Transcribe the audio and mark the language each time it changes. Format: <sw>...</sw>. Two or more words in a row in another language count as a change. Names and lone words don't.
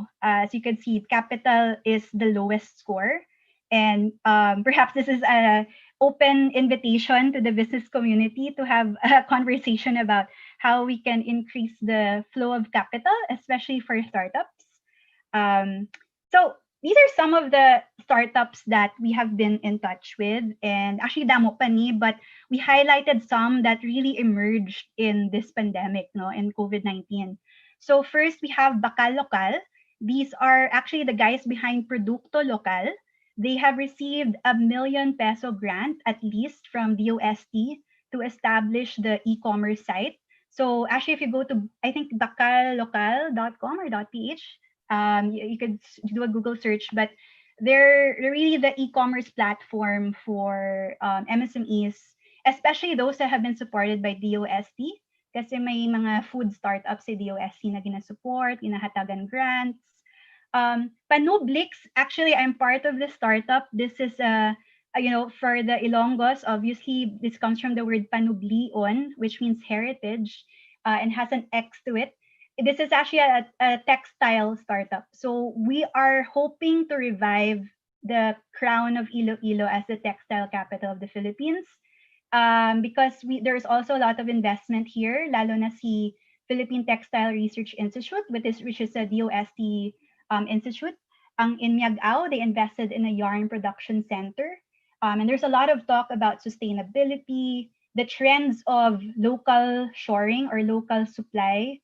<en>As you can see, capital is the lowest score, and perhaps this is a open invitation to the business community to have a conversation about how we can increase the flow of capital, especially for startups. So these are some of the startups that we have been in touch with, and actually</en> <hil>damo pa ni,</hil> <en>but we highlighted some that really emerged in this pandemic, no, in COVID-19. So first we have Bakal Lokal. These are actually the guys behind Producto Lokal. They have received ₱1 million grant at least from DOST to establish the e-commerce site. So actually, if you go to, I think, bakallocal.com or .ph, you could do a Google search, but they're really the e-commerce platform for MSMEs, especially those that have been supported by DOST.</en> <hil>Kasi may mga food startups sa DOST na ginasupport, ginahatagan grants.</hil> <en>Panublix, actually, I'm part of the startup. This is for the Ilonggos, obviously, this comes from the word panublion, which means heritage, and has an X to it. This is actually a textile startup. So we are hoping to revive the crown of Iloilo as the textile capital of the Philippines, because there's also a lot of investment here,</en> <hil>lalo na si</hil> <en>Philippine Textile Research Institute, which is a DOST institute. In Miagao, they invested in a yarn production center. And there's a lot of talk about sustainability, the trends of local shoring or local supply.</en>